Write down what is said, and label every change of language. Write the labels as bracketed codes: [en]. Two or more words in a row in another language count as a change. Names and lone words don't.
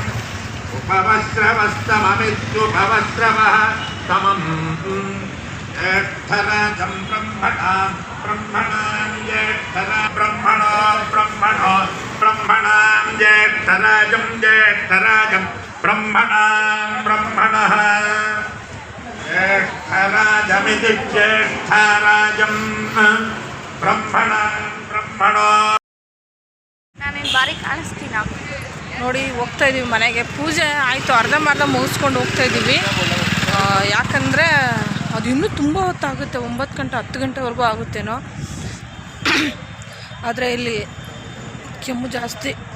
[sa] उपवस्त्रवस्तममित्युपवस्त्रवः समम् ज्येष्ठराजं ब्रह्मणां ज्येष्ठराजं ब्रह्मणः ज्येष्ठराजमिति ज्येष्ठराजं ब्रह्मणो [kn] ನಾನೇನು ಬಾರಿ ಕಾಣಿಸ್ತೀನ? ನೋಡಿ ಹೋಗ್ತಾ ಇದ್ದೀವಿ ಮನೆಗೆ. ಪೂಜೆ ಆಯಿತು, ಅರ್ಧಂಬರ್ಧ ಮುಗಿಸ್ಕೊಂಡು ಹೋಗ್ತಾ ಇದ್ದೀವಿ. ಯಾಕಂದರೆ ಅದು ಇನ್ನೂ ತುಂಬ ಹೊತ್ತಾಗುತ್ತೆ, 9 ಗಂಟೆ 10 ಗಂಟೆವರೆಗೂ ಆಗುತ್ತೇನೋ. ಆದರೆ ಇಲ್ಲಿ ಕೆಮ್ಮು ಜಾಸ್ತಿ.